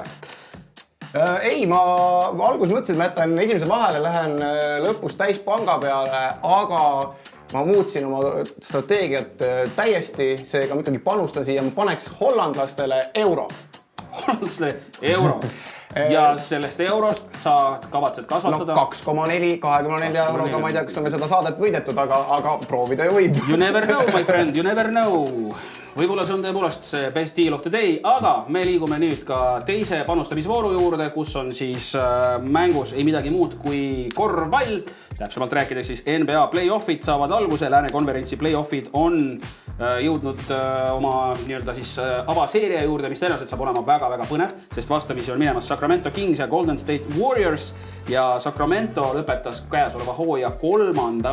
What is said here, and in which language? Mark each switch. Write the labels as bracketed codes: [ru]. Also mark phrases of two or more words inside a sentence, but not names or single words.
[et] Ei, ma alguses mõtlesin, et ma jätan esimese vahele, lähen lõpus täis panga peale, aga ma muutsin oma strateegiat täiesti, seega ma ikkagi panustan siia, ma paneks hollandlastele euro. Hollandlastele euro. ja sellest eurost sa kavatsed no kasvatada 2,4, 24 euroga, ma ei tea, kas on veel seda saadet võidetud, aga proovida ju võib. [en] You never know, my friend, you never know. [et] Võib-olla see on tõepoolest see [en] best deal of the day, [et] aga me liigume nüüd ka teise panustamisvooru juurde, kus on siis mängus ei midagi muud kui korvpall. Täpsemalt rääkides siis NBA play-offid saavad alguse, Lääne konverentsi play-offid on jõudnud oma nii-öelda siis avaseeria juurde, mis tõenäoliselt saab olema väga-väga põnev, sest vastamisi on minemas Sacramento Kings ja Golden State Warriors ja Sacramento lõpetas käesoleva hooaja 3.